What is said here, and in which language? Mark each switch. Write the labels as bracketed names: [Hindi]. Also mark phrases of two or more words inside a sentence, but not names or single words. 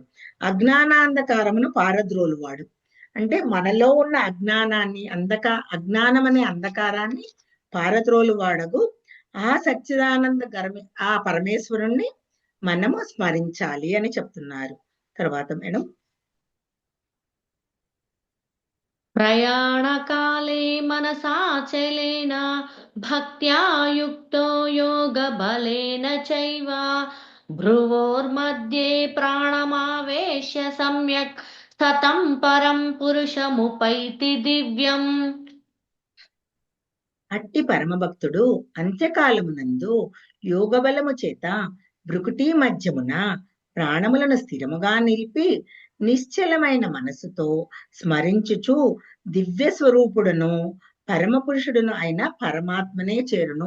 [Telugu] అజ్ఞానాంధకారమును పారద్రోలు వాడు. అంటే మనలో ఉన్న అజ్ఞానాన్ని, అజ్ఞానం అనే అంధకారాన్ని పారద్రోలు వాడగు ఆ సచ్చిదానంద ఆ పరమేశ్వరుణ్ణి మనము స్మరించాలి అని చెప్తున్నారు. తర్వాత మేడం, [Sanskrit] ప్రయాణకాలే మనసాచలేన భక్త్యా యుక్తో యోగబలేన చైవ భ్రువోర్मध्ये ప్రాణమావేశ్య సమ్యక్ సతం పరం పురుషముపైతి దివ్యం. [Telugu] అట్టి పరమభక్తుడు అంత్యకాలమునందు యోగబలము చేత భృకుటి మధ్యమున ప్రాణములను స్థిరముగా నిలిపి నిశ్చలమైన మనసుతో స్మరించుచు దివ్య స్వరూపుడును పరమ పురుషుడును అయిన పరమాత్మనే చేరును.